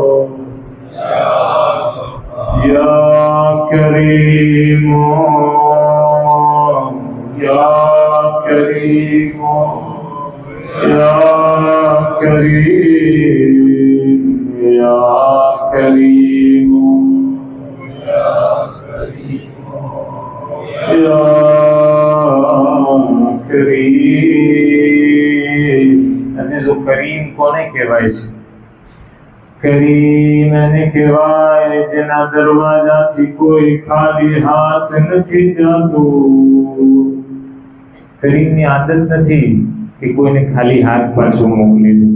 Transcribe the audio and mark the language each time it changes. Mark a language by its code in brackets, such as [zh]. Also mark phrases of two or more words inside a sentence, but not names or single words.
[ar] يا كريم، يا كريم، يا كريم، يا كريم، يا كريم. [gu] અઝીઝો કરીમ કોને કહેવાય છે? કરીમ એને કહેવાય જેના દરવાજાથી કોઈ ખાલી હાથ નથી જતું. કરીમની આદત નથી કે કોઈને ખાલી હાથ પાછો મોકલી દે.